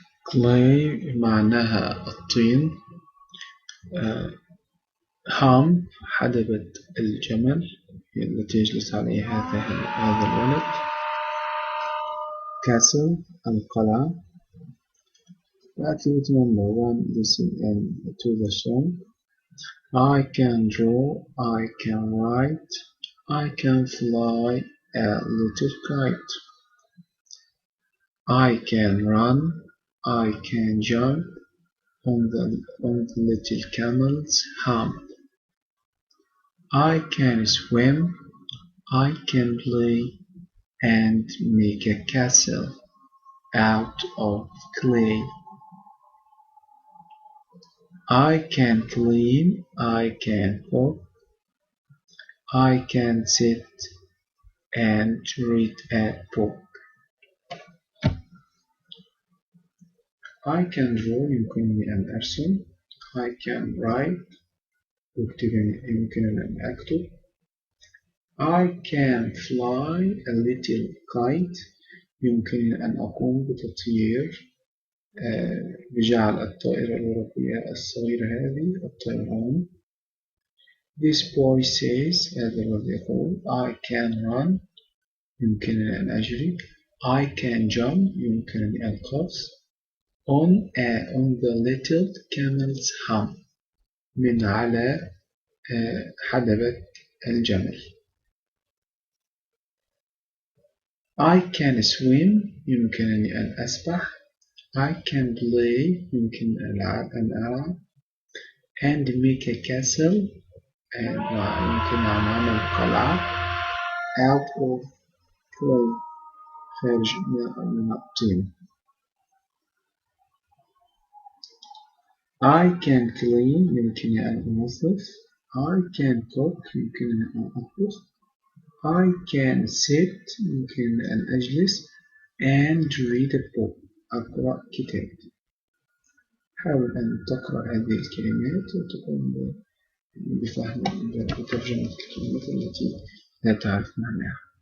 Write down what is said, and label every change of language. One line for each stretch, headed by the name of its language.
Arabic: clay معناها الطين. hump حدبة الجمل التي يجلس عليها هذا الولد.
English: castle القلعة. activity number 1, listen to the song. I can draw, I can write, I can fly a little kite. I can run, I can jump on the little camel's hump. I can swim, I can play and make a castle out of clay. I can clean, I can cook, I can sit and read a book. I can draw
Arabic: يمكنني أن أرسم.
English: I can write
Arabic: يمكنني أن أكتب.
English: I can fly a little kite
Arabic: يمكنني أن أقوم بتطيير بجعل الطائرة الورقية الصغيرة هذه الطيران.
English: This boy says
Arabic: هذا الولد يقول
English: I can run
Arabic: يمكنني أن أجري.
English: I can jump
Arabic: يمكنني أن أقفز.
English: on the little camel's hump
Arabic: من على حدبة الجمل.
English: I can swim
Arabic: يمكنني أن أسبح.
English: I can play
Arabic: يمكن أن ألعب.
English: and make a castle
Arabic: يمكن أن أعمل قلعة
English: out of clay
Arabic: خارج من الطين.
English: I can clean
Arabic: يمكنني أن أنظف.
English: I can cook
Arabic: يمكنني أن أطبخ.
English: I can sit
Arabic: يمكنني أن أجلس.
English: and read a book.
Arabic: أقرأ كتاب. حاول أن تقرأ هذه الكلمات وتقوم بفهم بترجمة الكلمات التي لا تعرف معناها.